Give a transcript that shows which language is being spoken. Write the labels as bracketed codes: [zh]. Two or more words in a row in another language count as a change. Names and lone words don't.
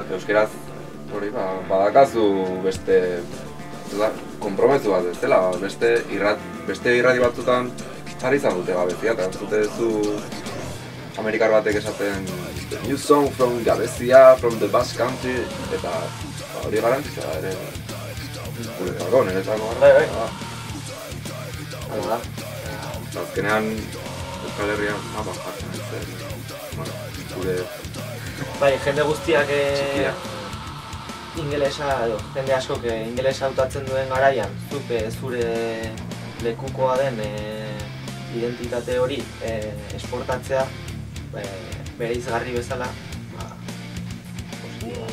[eu] Euskaraz, hori, badakazu beste konpromezu bat ez dela, beste irrati batzutan jarri izan dute Gabezia, eta ez dute zu Amerikar batek esaten [en] new song from Gabezia, from the Basque Country, [eu] eta hori garantiza da ere guretzako, niretzako gara. Azkenean Euskal Herrian mapan jartzen ez gure... Jende guztiak ingelesa, jende askok ingelesa hautatzen duen garaian, zuk zure lekukoa den identitate hori esportatzea bere izgarri bezala positiboa.